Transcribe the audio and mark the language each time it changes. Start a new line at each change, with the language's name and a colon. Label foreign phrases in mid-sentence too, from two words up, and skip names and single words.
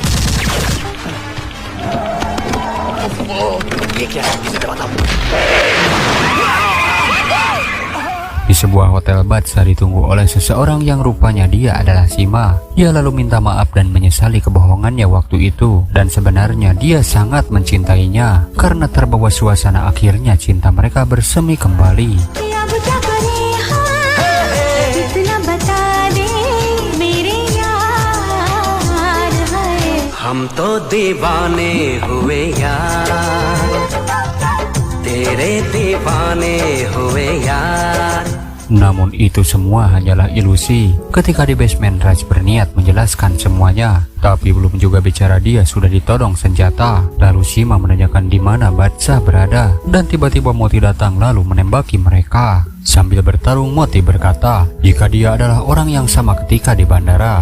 Indonesian: Di sebuah hotel, Badsyah ditunggu oleh seseorang yang rupanya dia adalah Sima. Dia lalu minta maaf dan menyesali kebohongannya waktu itu. Dan sebenarnya dia sangat mencintainya. Karena terbawa suasana, akhirnya cinta mereka bersemi kembali.
Hindi: हम तो दीवाने हुए यार तेरे दीवाने हुए यार.
Indonesian: Namun itu semua hanyalah ilusi. Ketika di basement, Raj berniat menjelaskan semuanya. Tapi belum juga bicara dia sudah ditodong senjata. Lalu Sima menanyakan di mana Badsyah berada. Dan tiba-tiba Moti datang lalu menembaki mereka. Sambil bertarung, Moti berkata jika dia adalah orang yang sama ketika di bandara.